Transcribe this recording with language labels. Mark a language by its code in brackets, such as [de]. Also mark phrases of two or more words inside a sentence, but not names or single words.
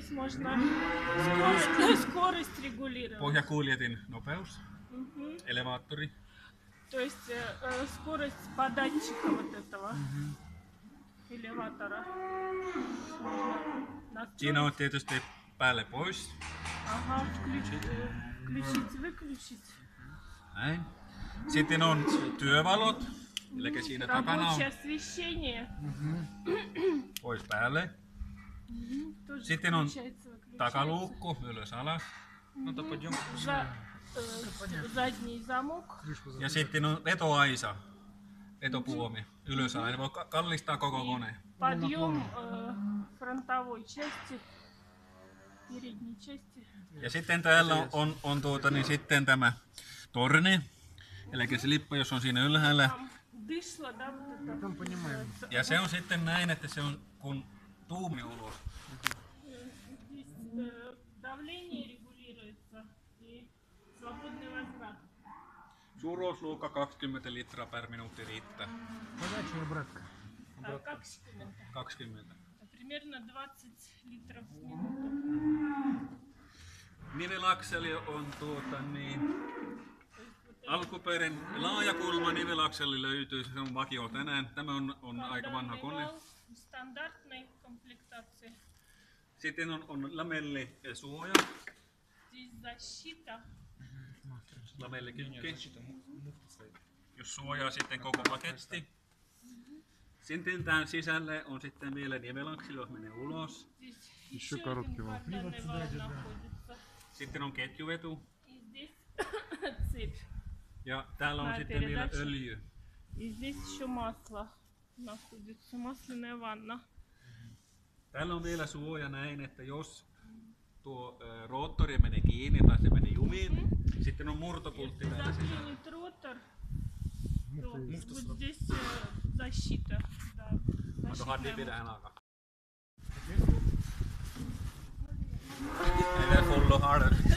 [ru] можно скорость регулировать. [fi] Pohjakuljetin nopeus, elevaattori. [ru] То есть скорость податчика вот этого элеватора. [fi] Siinä on tietysti päälle pois. [ru] Ага, включить, выключить. [fi] Näin. Sitten on työvalot, eli siinä takana on [ru] Рабочее освещение. [fi] pois päälle. [ru] Тоже [fi] Sitten on [ru] включается, выключается. [fi] takaluukku, ylös alas. [ru] Задний замок. [fi] Ja sitten on vetoaisa, vetopuomi, ylös alas. Voi kallistaa koko kone. [ru] Подъем фронтовой части, передней части. [fi] Ja sitten täällä on sitten tämä torni, eli se lippu, jos on siinä ylhäällä. [ru] Дышло, да, вот это. [fi] Ja se on sitten näin, että se on kun tuumi ulos. [ru] Здесь давление регулируется и свободный возврат. [fi] Suuruusluokka 20 litraa per minuutti riittää. 20. 20. [ru] Примерно 20 литров в минуту. [fi] Nivelakseli on alkuperäinen laajakulma nivelakseli löytyy, se on vakio tänään. Tämä on aika vanha kone. [ru] Стандартной комплектации. [fi] Sitten on lamelli ja suoja. [ru] Здесь защита. [fi] Lamellikykki. Jos suojaa sitten koko paketti. Sitten tämän sisälle on sitten vielä nivelakseli, jos menee ulos. [ru] Еще короткий вал. [fi] Sitten on ketjuvetu. [ru] И здесь цепь. [fi] Ja täällä on sitten vielä öljy. [ru] И здесь еще масло находится, масляная ванна. [fi] Täällä on vielä suoja näin, että jos tuo roottori menee kiinni tai se menee jumiin, sitten on murtopultti täällä sisällä. [ru] Заклинит ротор, то вот здесь защита. Да, [fi] Mä tuohon pidään alkaa. Ei vielä fullo harder.